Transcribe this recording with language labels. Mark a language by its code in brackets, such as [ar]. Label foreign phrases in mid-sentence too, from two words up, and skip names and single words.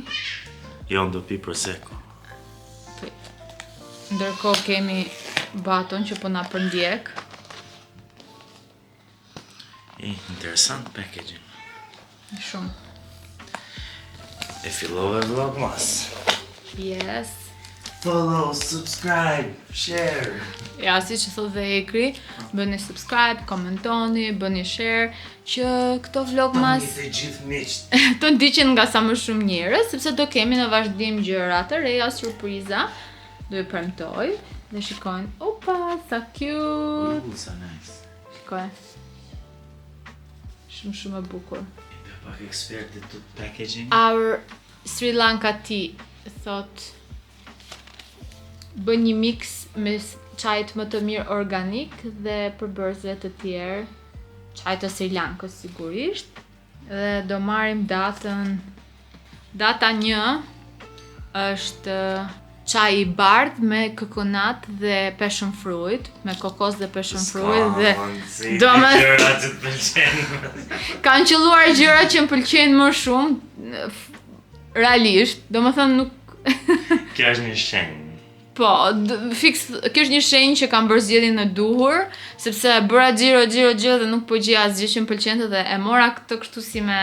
[sq] Jo, do pi prosecco. Ndërkohë kemi Baton që po na përndjek. Interesant packaging. Shumë. E fillove vlogmas. Yes. [en] Follow, subscribe, share. [sq] Ja, si që thot dhe Hekri, bëni subscribe, komentoni, bëni share, që këto vlogmas Të gjithë miqt. të ndiqen nga sa më shumë njerëz, sepse do kemi në vazhdim gjëra të reja, surpriza, do ju premtoj, dhe shikojnë, opa, sa cute. Sa nice. Shikojnë. Shumë e bukur. Pak ekspertit të packaging. [en] Our Sri Lanka tea, [sq] thot, bën një mix me çajt më të mirë organik dhe përbërësve të tjerë, çajt të Sri Lankës sigurisht, dhe do marrim datën. Data 1 është çaj i bardh me kokonat dhe [en] passion fruit, [sq] me kokos dhe [en] passion fruit [sq] dhe gjërat që të pëlqejnë. kanë qelluar gjëra që më pëlqejnë më shumë realisht, domethënë nuk Kjo është një shenjë. Po, fix, kjo është një shenjë që kam bërë zgjedhjen e duhur, sepse bëra xhiro dhe nuk po gjej asgjë që më pëlqente dhe e mora këtë kështu si me